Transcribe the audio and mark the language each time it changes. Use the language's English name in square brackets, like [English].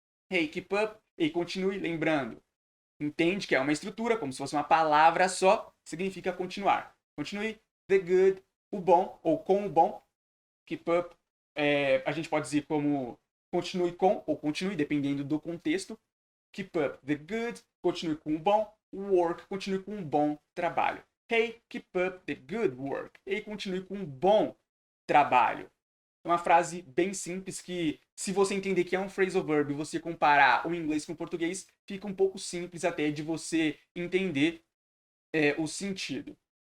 [English] Hey, keep up, [Portuguese] e continue, lembrando. Entende que é uma estrutura, como se fosse uma palavra só, significa continuar. Continue, [English] the good, [Portuguese] o bom, ou com o bom. [English] Keep up, [Portuguese] a gente pode dizer como continue com, ou continue, dependendo do contexto. [English] Keep up the good, [Portuguese] continue com o bom. Work, continue com um bom trabalho. [English] Hey, keep up the good work. [Portuguese] Ei, continue com um bom trabalho. É uma frase bem simples que, se você entender que é um phrasal verb e você comparar o inglês com o português, fica um pouco simples até de você entender o sentido.